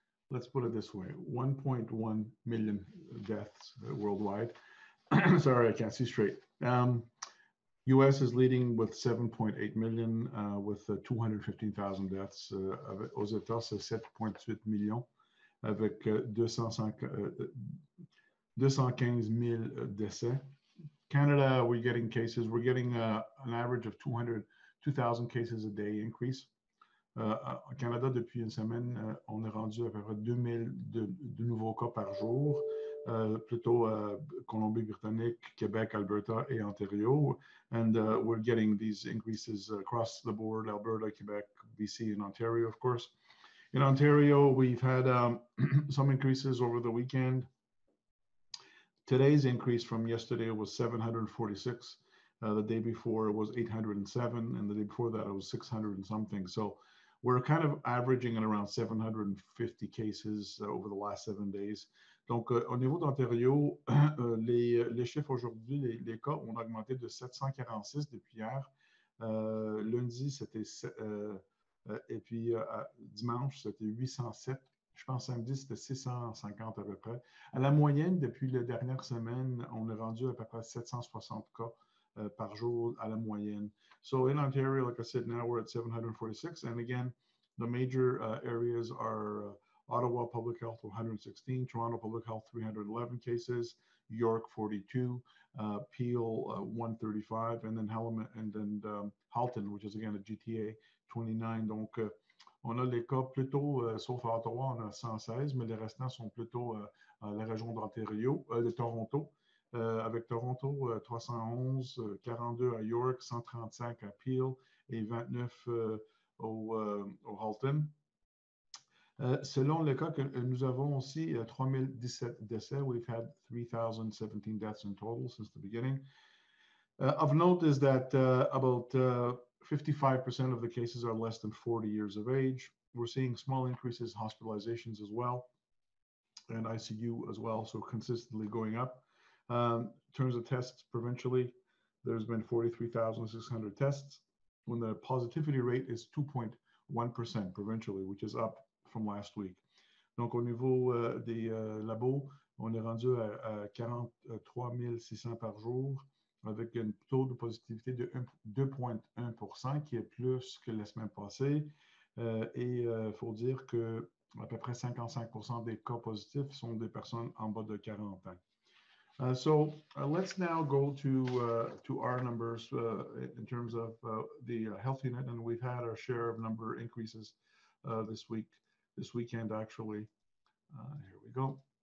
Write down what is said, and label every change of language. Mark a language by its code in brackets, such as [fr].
[en] Let's put it this way: 1.1 million deaths worldwide. Sorry, I can't see straight. U.S. is leading with 7.8 million, with 215,000 deaths. [fr] Aux États, c'est 7.8 millions, avec 215,000 décès. [en] Canada, we're getting cases. We're getting an average of 2,000 cases a day increase. [fr] Au Canada, depuis une semaine, on est rendu à peu près 2,000 de nouveaux cas par jour. Plutôt Colombie-Britannique, Québec, Alberta, et Ontario. [en] And we're getting these increases across the board: Alberta, Quebec, BC, and Ontario, of course. In Ontario, we've had some increases over the weekend. Today's increase from yesterday was 746. The day before it was 807, and the day before that it was 600 and something. So we're kind of averaging at around 750 cases over the last 7 days. [fr] Donc, au niveau d'Ontario, les chiffres aujourd'hui, les cas ont augmenté de 746 depuis hier. Lundi, c'était et puis dimanche, c'était 807. Je pense samedi, c'était 650 à peu près. À la moyenne, depuis la dernière semaine, on est rendu à peu près 760 cas par jour à la moyenne. [en] So in Ontario, like I said, now we're at 746. And again, the major areas are Ottawa Public Health 116, Toronto Public Health 311 cases, York 42, Peel 135, and then Halton, which is again a GTA 29. [fr] Donc, on a les cas plutôt, sauf à Ottawa, on a 116, mais les restants sont plutôt à la région d'Ontario, de Toronto, avec Toronto 311, 42 à York, 135 à Peel et 29 au Halton. Selon le cas que nous avons aussi 3017 décès. [en] We've had 3,017 deaths in total since the beginning. Of note is that about 55% of the cases are less than 40 years of age. We're seeing small increases, hospitalizations as well, and ICU as well, so consistently going up. In terms of tests provincially, there's been 43,600 tests, when the positivity rate is 2.1% provincially, which is up from last week. [fr] Donc, au niveau des labos, on est rendu à 43 600 par jour, avec un taux de positivité de 2,1%, qui est plus que la semaine passée. Et il faut dire que à peu près 55% des cas positifs sont des personnes en bas de 40 ans. [en] So let's now go to our numbers in terms of the health unit, and we've had our share of number increases this weekend actually. Here we go.